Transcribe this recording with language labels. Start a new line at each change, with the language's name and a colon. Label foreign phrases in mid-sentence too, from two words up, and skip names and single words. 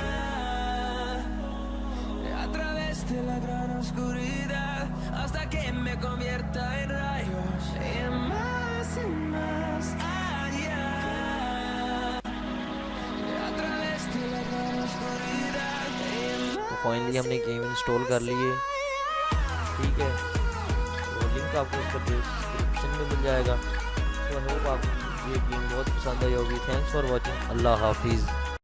Spanish: A través de la gran oscuridad hasta que me convierta en rayos y más allá. A través de la gran oscuridad y
Hindi: तो फाइनली हमने गेम इंस्टॉल कर ली है, ठीक है। तो लिंक आपको इसका डिस्क्रिप्शन में मिल जाएगा। तो तो
English: I hope
Hindi: आपको ये गेम बहुत पसंद आई होगी।
English: thanks for watching.
Hindi: अल्लाह हाफिज़।